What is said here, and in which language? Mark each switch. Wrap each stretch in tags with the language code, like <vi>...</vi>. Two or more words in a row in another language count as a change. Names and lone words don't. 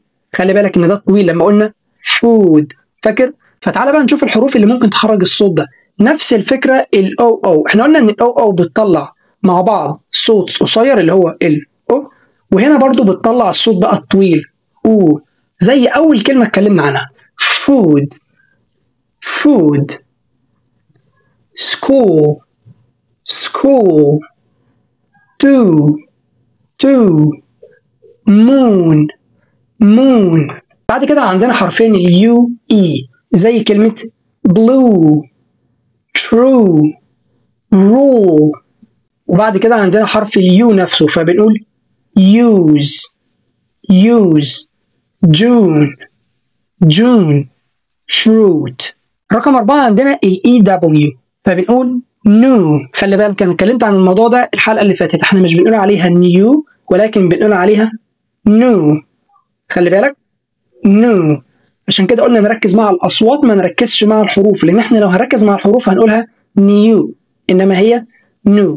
<ar>خلي بالك ان ده طويل لما قلنا food، فاكر؟ فتعالى بقى نشوف الحروف اللي ممكن تخرج الصوت ده. نفس الفكره الاو او، احنا قلنا ان الاو او بتطلع مع بعض صوت قصير اللي هو الاو، وهنا برضو بتطلع الصوت بقى الطويل زي اول كلمه اتكلمنا عنها</ar> <en>food school do moon.</en> <ar>بعد كده عندنا حرفين اليو اي، زي كلمة</ar> <en>blue true rule.</en> <ar>وبعد كده عندنا حرف اليو نفسه، فبنقول</ar> <en>use June fruit.</en> <ar>رقم 4 عندنا الاي دبليو، فبنقول new. خلي بالك انا اتكلمت عن الموضوع ده الحلقة اللي فاتت، احنا مش بنقول عليها new ولكن بنقول عليها new. خلي بالك new. عشان كده قلنا نركز مع الأصوات ما نركزش مع الحروف، لأن احنا لو هنركز مع الحروف هنقولها new إنما هي new.</ar>